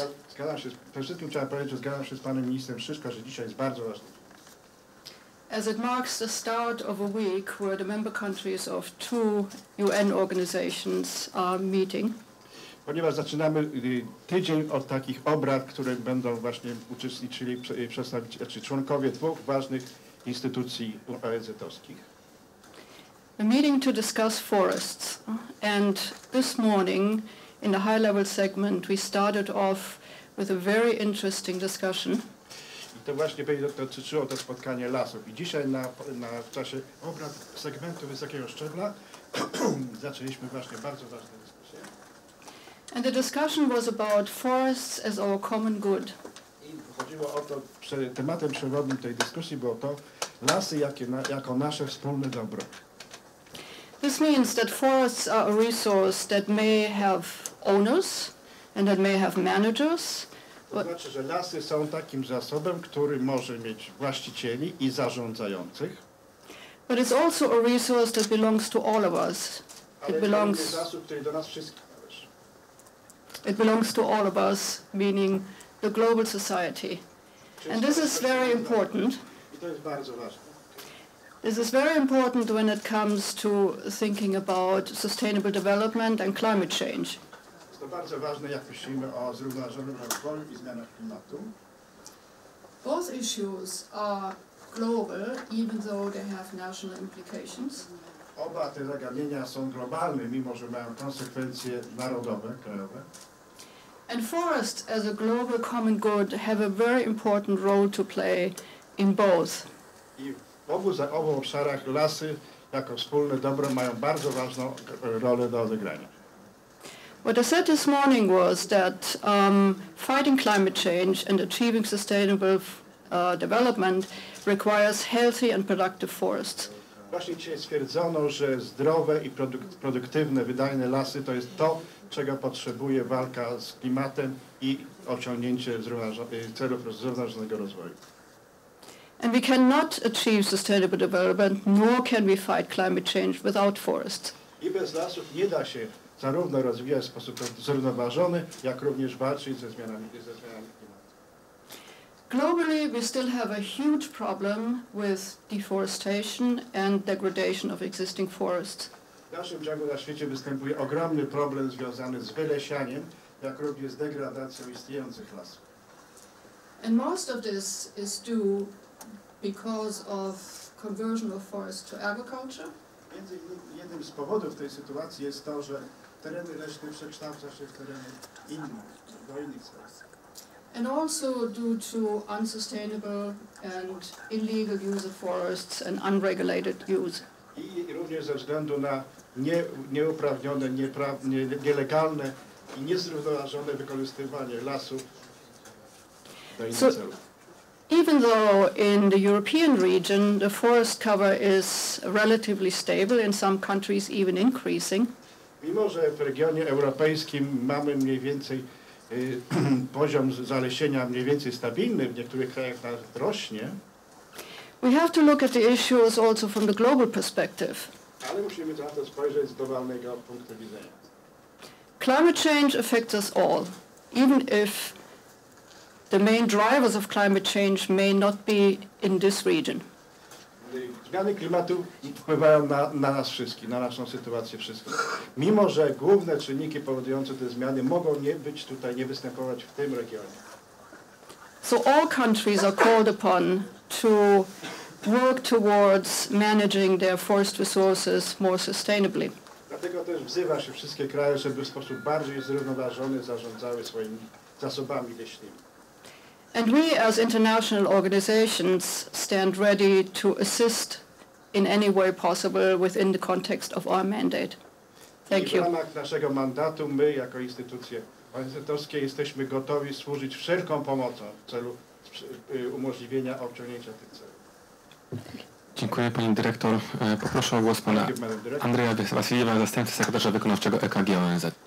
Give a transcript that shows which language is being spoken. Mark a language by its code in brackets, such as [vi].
[pl] Zgadzam się, przede wszystkim trzeba powiedzieć, że zgadzam się z panem ministrem Szyszko, że dzisiaj jest bardzo ważny. [en] As it marks the start of a week where the member countries of 2 UN organizations are meeting. [pl] Ponieważ zaczynamy tydzień od takich obrad, które będą właśnie uczestniczyli członkowie 2 ważnych instytucji ONZ-owskich. [en] A meeting to discuss forests, and this morning in the high-level segment we started off with a very interesting discussion. [pl] I to właśnie będzie dotyczyło to spotkanie lasów. I dzisiaj w czasie obrad segmentu wysokiego szczebla zaczęliśmy właśnie bardzo ważne dyskusje. [en] And the discussion was about forests as our common good. [pl] I chodziło o to, tematem przewodnim tej dyskusji było to, lasy jako nasze wspólne dobro. [en] This means that forests are a resource that may have owners and that may have managers. [pl] To znaczy, że lasy są takim zasobem, który może mieć właścicieli i zarządzających. [en] But it's also a resource that belongs to all of us. [pl] Ale to jest zasób, który do nas wszystkich należy. [en] It belongs to all of us, meaning the global society. And this is very important. [pl] I to jest bardzo ważne. [en] This is very important when it comes to thinking about sustainable development and climate change. [pl] Jest to bardzo ważne, jak myślimy o zrównoważonym rozwoju i zmianach klimatu. [en] Both issues are global, even though they have national implications. [pl] Oba te zagadnienia są globalne, mimo że mają konsekwencje narodowe, krajowe. [en] And forests as a global common good have a very important role to play in both. [pl] I w obu obszarach lasy jako wspólne dobro mają bardzo ważną rolę do odegrania. [en] What I said this morning was that fighting climate change and achieving sustainable development requires healthy and productive forests. [pl] Właśnie dzisiaj stwierdzono, że zdrowe i produktywne, wydajne lasy to jest to, czego potrzebuje walka z klimatem i osiągnięcie celów zrównoważonego rozwoju. [en] And we cannot achieve sustainable development, nor can we fight climate change without forests. [pl] I bez lasów nie da się zarówno rozwijać w sposób zrównoważony, jak również walczyć ze zmianami klimatu. [en] Globally, we still have a huge problem with deforestation and degradation of existing forests. [pl] W naszym ciągu na świecie występuje ogromny problem związany z wylesianiem, jak również z degradacją istniejących lasów. [en] And most of this is due because of conversion of forests to agriculture. [pl] Między innymi jednym z powodów tej sytuacji jest to, że tereny leśne przekształca się w tereny do innych celów. [en] And also due to unsustainable and illegal use of forests and unregulated use. [pl] I również ze względu na nieuprawnione, nielegalne i niezrównoważone wykorzystywanie lasów do innych celów. [en] Even though in the European region the forest cover is relatively stable, in some countries even increasing, [pl] Mimo że w regionie europejskim mamy mniej więcej poziom zalesienia mniej więcej stabilny, w niektórych krajach nawet rośnie, [en] we have to look at the issues also from the global perspective. [pl] ale musimy na to spojrzeć z globalnego punktu widzenia. [en] Climate change affects us all, even if the main drivers of climate change may not be in this region. [pl] Zmiany klimatu wpływają na nas wszystkich, na naszą sytuację wszystkich. Mimo że główne czynniki powodujące te zmiany mogą nie być tutaj, nie występować w tym regionie. [en] So all countries are called upon to work towards managing their forest resources more sustainably. [pl] Dlatego też wzywa się wszystkie kraje, żeby w sposób bardziej zrównoważony zarządzały swoimi zasobami leśnymi. [en] And we as international organizations stand ready to assist in any way possible within the context of our mandate. Thank [pl] I w [en] you. [pl] ramach naszego mandatu my jako instytucje ONZ-owskie jesteśmy gotowi służyć wszelką pomocą w celu umożliwienia osiągnięcia tych celów. Dziękuję pani dyrektor. Poproszę o głos pana Andrzeja Wasiliewa, zastępcy sekretarza wykonawczego EKG ONZ.